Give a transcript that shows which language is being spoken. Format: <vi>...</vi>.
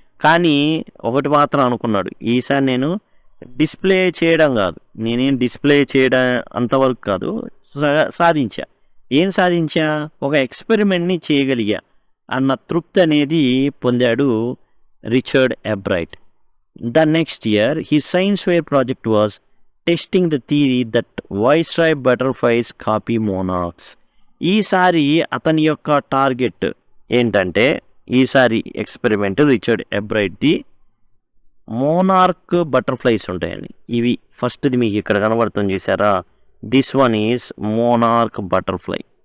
<te>కానీ ఒకటి మాత్రం అనుకున్నాడు, ఈసారి నేను డిస్ప్లే చేయడం కాదు, నేనేం డిస్ప్లే చేయడం అంతవరకు కాదు, సాధించా. ఏం సాధించా, ఒక ఎక్స్పెరిమెంట్ని చేయగలిగా అన్న తృప్తి అనేది పొందాడు Richard ఎబ్రైట్.</te> <en>The next year, his science fair project was testing the theory that white-striped butterflies copy monarchs.</en> <te>ఈసారి అతని యొక్క టార్గెట్ ఏంటంటే, ఈసారి ఎక్స్పెరిమెంట్ రిచర్డ్ ఎబ్రైట్ది మోనార్క్ బటర్ఫ్లైస్ ఉంటాయండి. ఇవి ఫస్ట్ది మీకు ఇక్కడ కనబడుతుంది చూసారా,</te> <en>This one is monarch butterfly.</en>